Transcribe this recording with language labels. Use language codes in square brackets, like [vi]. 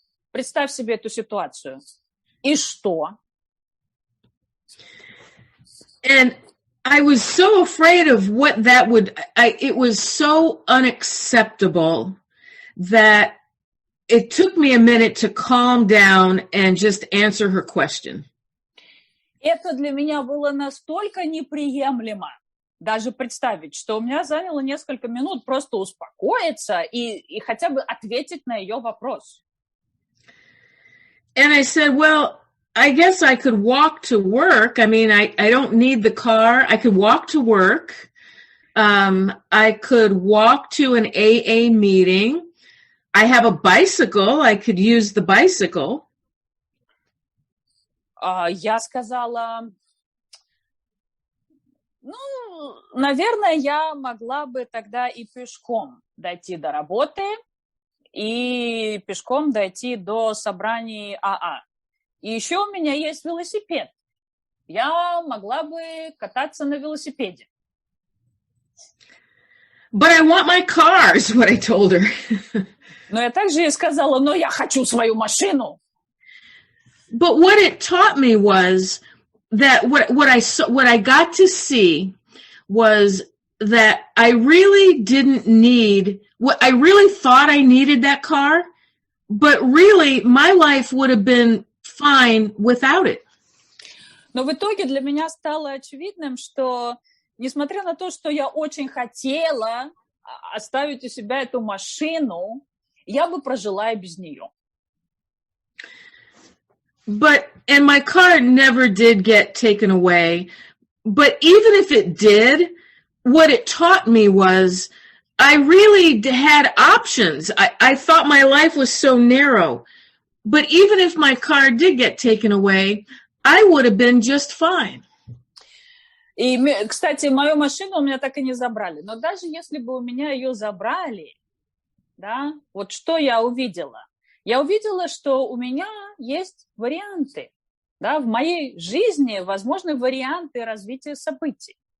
[ru] Представь себе эту ситуацию. И что? [en] And I was so afraid of what that would, it was so unacceptable that it took me a minute to calm down and just answer her question. [ru] Это для меня было настолько неприемлемо, даже представить, что у меня заняло несколько минут просто успокоиться и хотя бы ответить на ее вопрос. [en] And I said, well, I guess I could walk to work. I mean, I don't need the car. I could walk to work. I could walk to an AA meeting. I have a bicycle. I could use the bicycle. [ru] Я сказала, наверное, я могла бы тогда и пешком дойти до работы, и пешком дойти до собраний АА. И еще у меня есть велосипед. Я могла бы кататься на велосипеде. [en] But I want my car, is what I told her. [ru] Но я также ей сказала, но я хочу свою машину. [en] But what it taught me was that what I got to see was that I really didn't need, I really thought I needed that car, but really my life would have been fine without it. [ru] Но в итоге для меня стало очевидным, что несмотря на то, что я очень хотела оставить у себя эту машину, я бы прожила и без нее. [en] And my car never did get taken away, but even if it did, what it taught me was I really had options. I thought my life was so narrow. But even if my car did get taken away, I would have been just fine. [ru] И, кстати, мою машину у меня так и не забрали. Но даже если бы у меня ее забрали, да, вот что я увидела? Я увидела, что у меня есть варианты. Да, в моей жизни возможны варианты развития событий.